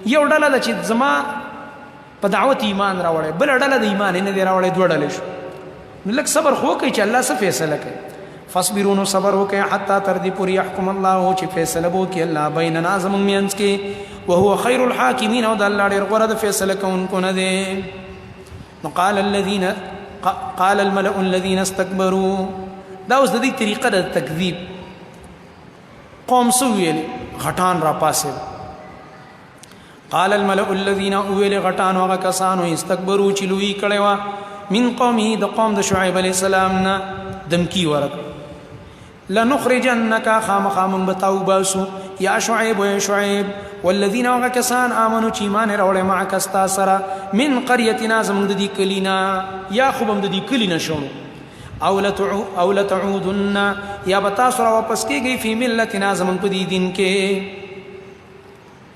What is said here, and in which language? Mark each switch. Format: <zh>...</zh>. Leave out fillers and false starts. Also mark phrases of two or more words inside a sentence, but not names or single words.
<ps>یو ډله ده چې زما په دعوت ایمان راوړی، بله ډله د ایمان یې نه دی راوړی، دوه ډلې شو. نو لږ صبر خو وکړئ چې الله څه فیصله کوي. فاصبروا، نو صبر وکړئ، حتی تر دې پورې</ps> <ar>یحکم الله،</ar> <ps>چې فیصله به وکړي الله بیننا زموږ منځ کې،</ps> <ar>وهو خیر الحاکمین،</ar> <ps>او د الله ډېر غوره د فیصله کوونکو نه دی.</ps> <ar>نو قال الملأ الذین استکبروا،</ar> <ps>دا اوس د دې طریقه د تکذیب. قوم څه ویل؟ غټان را پاسېد.</ps> <ar>قال الملأ الذین،</ar> <ps>ویل غټان هغه کسانو، استکبروا چې لوی کړی وه،</ps> <ar>من قومه،</ar> <ps>د قوم د شعیب</ps> <ar>علیه السلام</ar> <ps>نه دمکی ورکړه. لنخرجنک، خامخا موږ به تا وباسو، یا شعیب، یا شعیب، والذین هغه کسان آمنو چې ایمان یې راوړی معک ستا سره،</ps> <ar>من قریتنا</ar> <ps>زموږ د دې کلي نه، یا خو به هم د دې کلي نه شړو، او لتعودن، یا به تاسو را واپس کېږئ،</ps> <ar>فی ملتنا</ar> <ps>زموږ په دې دین کې.</ps>